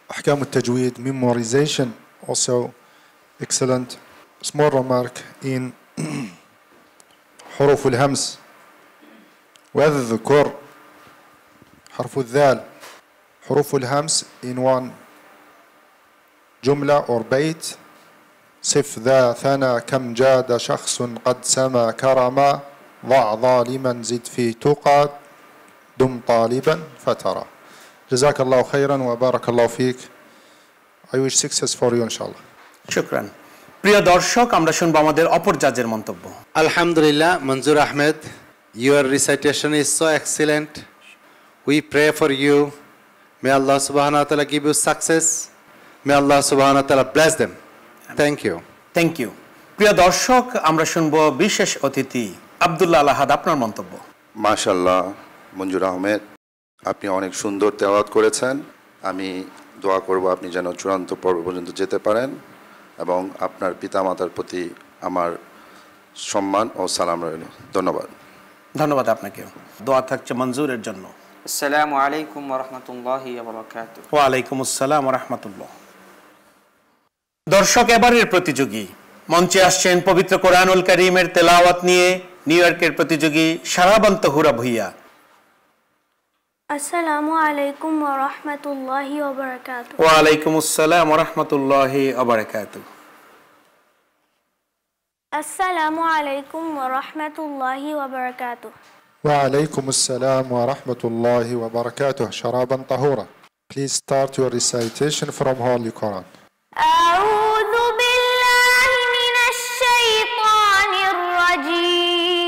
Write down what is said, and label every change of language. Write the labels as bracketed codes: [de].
[en] Ahkam al-tajweed, memorization, also excellent. Small remark in حروف الهمس. [ar] واذكر حرف الذال. [en] حروف الهمس in one جملة or بيت. [ar] صف ذا ثنى كم جاد شخص قد سما كرما ضع ظالما زد في تقى دم طالبا فترى. جزاك الله خيرا وبارك الله فيك [en] I wish success for you, inshallah. [bn] শুকরান। প্রিয় দর্শক, আমরা শুনবো আমাদের অপর জাজের মন্তব্য। [en] Alhamdulillah, Manzoor Ahmed, your recitation is so excellent. We pray for you. May Allah subhanahu wa ta'ala give you success. May Allah subhanahu wa ta'ala bless them. Thank you. Thank you. [bn] প্রিয় দর্শক, আমরা শুনবো বিশেষ অতিথি আব্দুল্লাহ আল আহাদ, আপনার মন্তব্য। মাশাআল্লাহ মঞ্জুর আহমেদ, আপনি অনেক সুন্দর তেলাওয়াত করেছেন। আমি দোয়া করব আপনি যেন চূড়ান্ত পর্ব পর্যন্ত যেতে পারেন এবং আপনার পিতামাতার প্রতি আমার সম্মান ও সালাম রইল। ধন্যবাদ। ধন্যবাদ আপনাকেও। দোয়া থাকছে মঞ্জুরের জন্য। আসসালামু আলাইকুম ওয়া রাহমাতুল্লাহি ওয়া বারাকাতুহু। ওয়া আলাইকুম আসসালাম ওয়া রাহমাতুল্লাহ। দর্শক, এবারের প্রতিযোগী মঞ্চে আসছেন পবিত্র কোরআনুল কারীমের তেলাওয়াত নিয়ে নিউ ইয়র্কের প্রতিযোগী শারাবান তাহুরা ভুইয়া। আসসালামু আলাইকুম ওয়া রাহমাতুল্লাহি ওয়া বারাকাতুহু। ওয়া আলাইকুম আসসালাম ওয়া রাহমাতুল্লাহি ওয়া বারাকাতুহু। আসসালামু আলাইকুম ওয়া রাহমাতুল্লাহি ওয়া বারাকাতুহু। [ar] وعليكم السلام ورحمة الله وبركاته. شرابا طهورا. [en] Please start your recitation from Holy Quran. [ar] أعوذ بالله من الشيطان الرجيم.